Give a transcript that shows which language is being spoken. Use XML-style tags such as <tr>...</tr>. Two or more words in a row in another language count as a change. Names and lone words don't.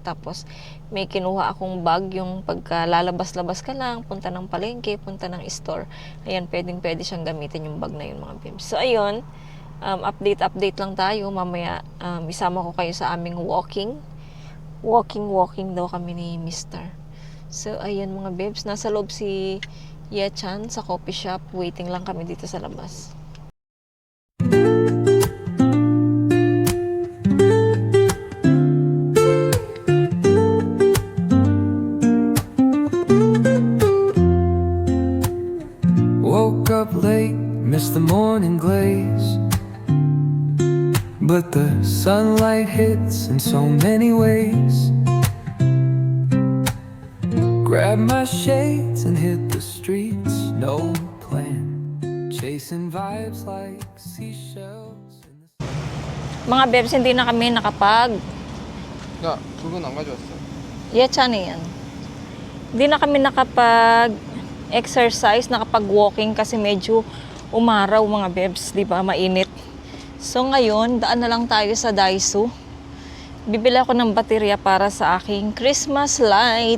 <tl>Tapos may kinuha akong bag, yung pagka lalabas-labas ka lang, punta ng palengke, punta ng store, ayan, pwede siyang gamitin yung bag na yun mga babes. So ayun, update lang tayo. Mamaya isama ko kayo sa aming walking daw kami ni mister. So ayun mga babes, nasa loob si Ye-chan sa</tl> <en>coffee shop,</en> <tl>waiting lang kami dito sa labas.</tl> <en>Woke up late, missed the morning glaze, but the sunlight hits in so many ways. Grab my shades and hit the streets, no plan, chasing vibes like seashells in the...</en> <tl>Mga babes, hindi na kami nakapag</tl> <ko>야, 그건 안 가져왔어.</ko> <tl>Ye-chan yan. Hindi na kami nakapag exercise, nakapag walking kasi medyo umaraw mga babes, di ba? Mainit. So ngayon, daan na lang tayo sa Daiso. Bibili ako ng baterya para sa aking</tl> <en>Christmas light.</en>